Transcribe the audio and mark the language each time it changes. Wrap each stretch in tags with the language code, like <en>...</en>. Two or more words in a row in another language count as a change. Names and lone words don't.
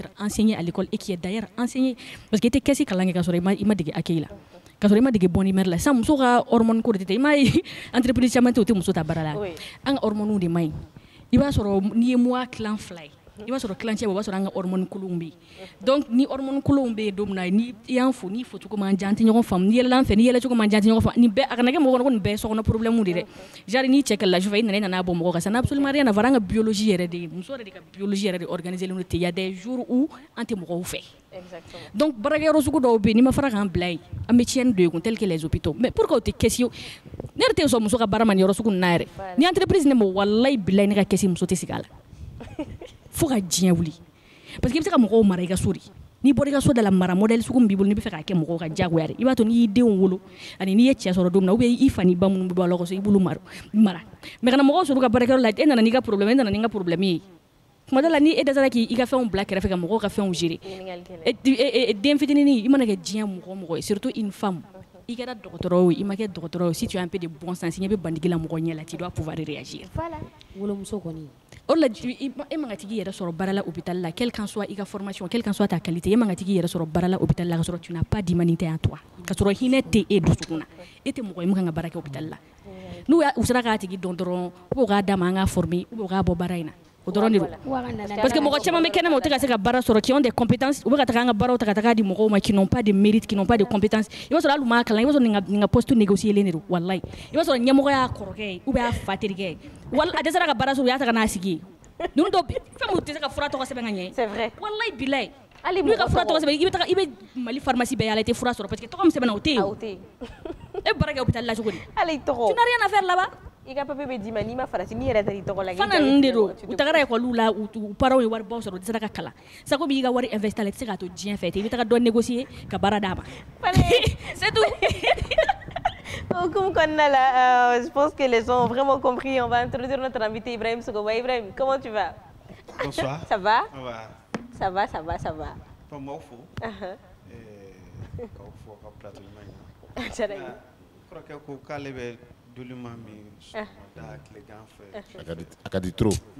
<fr>être enseigné à l'école et qui est d'ailleurs enseigné parce que</fr> <bm>i tɛ caisse kalan kɛ ka sɔrɔ i ma dege accueil la ka sɔrɔ i ma dege bonimɛri la sisan muso ka hormone ko de tɛ i ma ye entreprise caman tɛ o tɛ muso ta baara la an ka hormone de man ɲi i b'a sɔrɔ n'i ye mois tilan 2 ye i b'a sɔrɔ tilancɛ bɛ o b'a sɔrɔ an ka hormone kolonw bɛ yen donc ni hormone kolonw bɛ yen don min na ni i y'an fo n'i fo cogo man jan an tɛ ɲɔgɔn faamu n'i yɛlɛla an fɛ n'i yɛlɛ cogo man jan an tɛ ɲɔgɔn faamu nin bɛɛ a kana kɛ mɔgɔ kɔnɔ ko nin bɛɛ ye sokɔnɔ</bm> <fr>problème de</fr> <bm>dɛ genre n'i cɛ kɛlɛla sufɛ i nana bɔ mɔgɔ kan</bm> <fr>ça n'a absolument rien à voir</fr> <bm>an ka biologie yɛrɛ de muso yɛrɛ de ka biologie yɛrɛ de organisé len don ten</bm> <fr>il y a des jours où</fr> <bm>an tɛ mɔgɔw fɛ donc baarakɛyɔrɔ sugu dɔw bɛ yen n'i ma fara k'an bila yen an bɛ tiɲɛni don ye kun</bm> <fr>tel que les hôpitaux mais pourquoi</fr> <bm>o tɛ kɛsi ne yɛrɛ tɛ sɔn muso ka baara ma nin yɔrɔ sugu ninnu na yɛrɛ ni entreprise ne ma walayi bilayi ne ka kɛsi muso tɛ sigi a la fo ka diɲɛ wuli</bm> <fr>parce que</fr> <bm>i bɛ se ka mɔgɔw mara i ka so de n'i bɔra i ka so da la mara modèle sugu min b'i bolo n'i bɛ fɛ k'a kɛ mɔgɔw ka diyagoya de i b'a to n'i y'i denw wolo ani n'i ye cɛ sɔrɔ don min na</bm> <fr>ou bien</fr> <bm>i fa ni ba minnu bɛ bɔ a la so i b'olu mara mais kana mɔgɔw sɔrɔ ka baarakɛyɔrɔ la e nana n'i ka problème e nana n'i ka problème ye tuma dɔ la ni e dɛsɛra k'i ka fɛnw bila kɛrɛfɛ ka mɔgɔw ka fɛnw gérer den fitinin i mana kɛ diɲɛ mɔgɔ ye</bm> <fr>surtout une femme</fr> <bm>i kɛra dɔgɔtɔrɔ ye i ma kɛ dɔgɔtɔrɔ ye</bm> <fr>si tu as un peu de bon sens</fr> <bm>ɲɛ bɛ bandigi la mɔgɔ ɲɛ la</bm> <fr>tu dois pouvoir réagir</fr> <bm>voilà wolomuso kɔni o la e man ka tigi yɛrɛ sɔrɔ baara la hôpital la</bm> <fr>quelle qu'en soit</fr> <bm>i ka formation</bm> <fr>quelle qu'en soit ta qualité</fr> <bm>e man ka tigi yɛrɛ sɔrɔ baara la hôpital la ka sɔrɔ</bm> <fr>tu n'as pas d'humanité en toi</fr> <bm>ka sɔrɔ hinɛ tɛ e dusukun na e tɛ mɔgɔ ye min kan ka baara kɛ hôpital la n'u sera k'a tigi dɔn dɔrɔn u k'a d'a ma an k'a former u k'a bɔ baara in na o dɔrɔn de don</bm> <fr>parce que</fr> <bm>mɔgɔ caman bɛ kɛnɛma u tɛ ka se ka baara sɔrɔ</bm> <fr>qui ont des compétences</fr> <bm>u bɛ ka taga an ka baaraw ta ka taga di mɔgɔw ma</bm> <fr>qui n'ont pas de mérite qui n'ont pas de compétences</fr> <bm>i b'a sɔrɔ hali u m'a kalan i b'a sɔrɔ nin ka</bm> <fr>poste négocier</fr> <bm>de don walayi i b'a sɔrɔ ɲɛmɔgɔ y'a kɔrɔkɛ ye ou bien a fa terikɛ ye wala a dɛsɛra ka baara sɔrɔ u y'a ta ka n'a sigi ye ninnu dɔw fɛn min tɛ se ka fura tɔgɔ sɛbɛn ka ɲɛ</bm> <fr>c'est vrai</fr> <bm>walayi bilayi n'u ka fura tɔgɔ sɛbɛn i bɛ Mali pharmacie bɛɛ yaala i tɛ fura sɔrɔ</bm> <fr>parce que</fr> <bm>tɔgɔ min sɛbɛnna o tɛ yen e baara kɛ hôpital la cogo di hali tɔgɔ</bm> <fr>tu n'as rien à faire là-bas</fr> <bm>i ka papier bɛ d'i ma n'i ma farati n'i yɛrɛ taara i tɔgɔ la fana ninnu de don u tagara école la u parents ye wari baw sɔrɔ u tɛ se ka kalan sago b'i ka wari investir la i tɛ se k'a to diɲɛ fɛ ten i bɛ taga dɔ négocier ka baara d'a ma</bm> <fr>c'est tout. Comme là, je pense que les gens ont vraiment compris. On va introduire notre invité Ibrahim Sogoba. Ibrahim, comment tu vas? Bonsoir. Ça va? Ça va. Ça va. Pas moi, faut. Akadi trop.</fr>